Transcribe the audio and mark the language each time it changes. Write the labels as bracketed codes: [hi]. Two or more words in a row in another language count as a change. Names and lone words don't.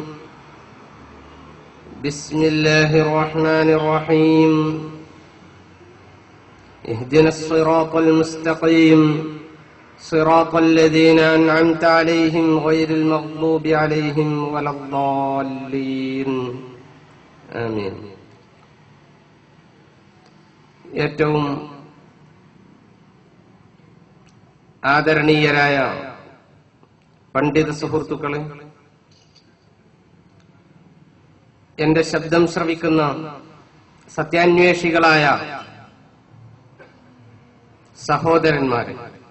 [ar] بسم الله الرحمن الرحيم. اهدنا الصراط المستقيم صراط الذين أنعمت عليهم غير المغضوب عليهم ولا الضالين. آمين. [ml] ഏറ്റവും ആദരണീയരായ പണ്ഡിത സുഹൃത്തുക്കളെ, എന്റെ ശബ്ദം ശ്രവിക്കുന്ന സത്യാന്വേഷികളായ സഹോദരന്മാരെ,